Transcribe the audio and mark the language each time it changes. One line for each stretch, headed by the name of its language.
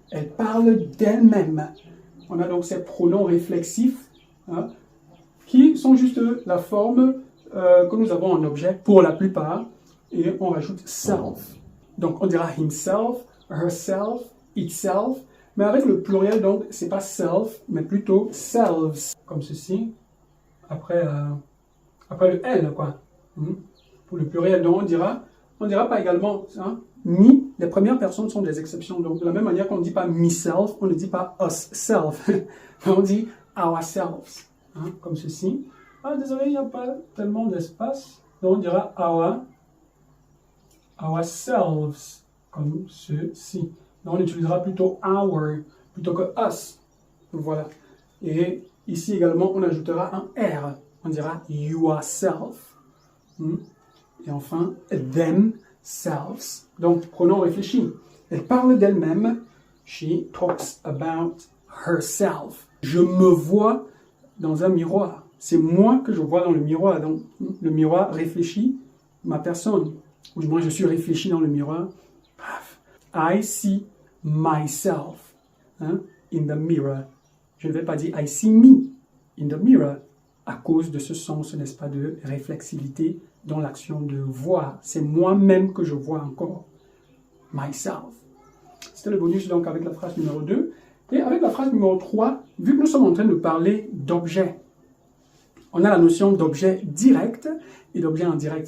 French: Elle parle d'elle-même. On a donc ces pronoms réflexifs qui sont juste la forme que nous avons en objet pour la plupart. Et on rajoute self. Donc on dira himself, herself, itself. Mais avec le pluriel, donc, c'est pas self, mais plutôt selves. Comme ceci. Après le L, quoi. Pour le pluriel, donc on dira pas également me. Les premières personnes sont des exceptions. Donc de la même manière qu'on ne dit pas myself, on ne dit pas us self. On dit ourselves. Comme ceci. Désolé, il n'y a pas tellement d'espace. Donc on dira ourselves, comme ceci. Donc on utilisera plutôt our, plutôt que us. Voilà. Et ici également, on ajoutera un R. On dira yourself. Et enfin, themselves. Donc, pronom réfléchi. Elle parle d'elle-même.
English: She talks about herself.
French: Je me vois dans un miroir. C'est moi que je vois dans le miroir. Donc, le miroir réfléchit ma personne. Ou du moins, je suis réfléchi dans le miroir.
English: I see myself in the mirror.
French: Je ne vais pas dire
English: I see me in the mirror
French: à cause de ce sens, n'est-ce pas, de réflexivité dans l'action de voir. C'est moi-même que je vois encore. Myself. C'était le bonus donc avec la phrase numéro 2. Et avec la phrase numéro 3, vu que nous sommes en train de parler d'objets, on a la notion d'objet direct et d'objet indirect.